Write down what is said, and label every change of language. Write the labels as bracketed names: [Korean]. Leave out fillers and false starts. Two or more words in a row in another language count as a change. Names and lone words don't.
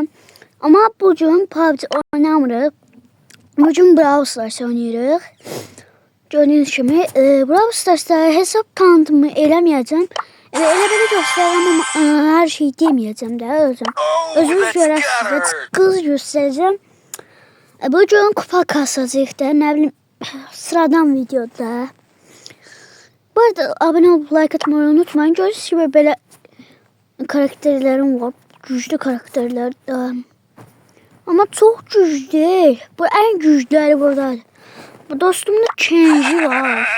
[Azerbaijani] Amma bugün PUBG oynamırıq. Bugün Brawl Stars oynayırıq. Gördüyünüz kimi Brawl Stars'da hesab tanıtımı eləməyəcəm. Elə belə göstərəm, amma hər şey deməyəcəm də özüm. Özünüz görəsiniz, qız göstərəcəm. Bugün kupa kasacağıq da, nə bilim, sıradan videoda. [Turkish] Bu arada abone olup like atmayı unutmayın. Gördüğünüz gibi böyle karakterlerim var. Güçlü karakterler de. Ama çok güçlü değil. Bu en güçlüleri burada. Bu dostumda Kenji var.